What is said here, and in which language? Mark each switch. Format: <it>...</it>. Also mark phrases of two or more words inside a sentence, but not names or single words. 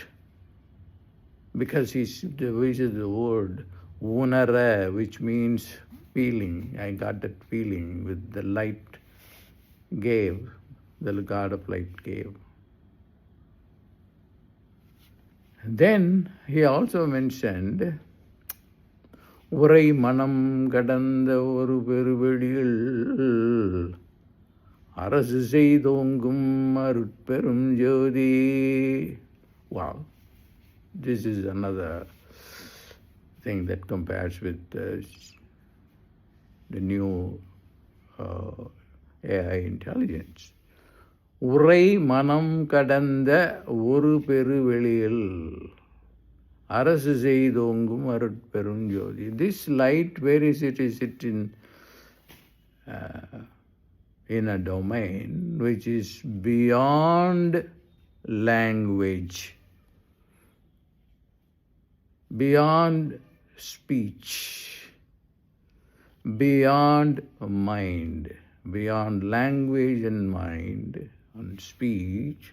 <en>Because which is the word Unara, which means feeling. I got that feeling with the light gave, the God of Light gave. Then he also mentioned</en> <ta>உரைமனம் கடந்த பெரு அரசு செய்தோங்கும் அருட் பெரும் ஜோதி.</ta> <en>Wow, this is another thing that compares with the new AI intelligence.</en> <ta>உரைமனம் கடந்த பெரு அரசு செய்தோங்கும் அருட் பெரும் ஜோதி.</ta> <en>This light, where is it? Is it in a domain which is beyond language, beyond speech, beyond mind, beyond language and mind and speech.</en>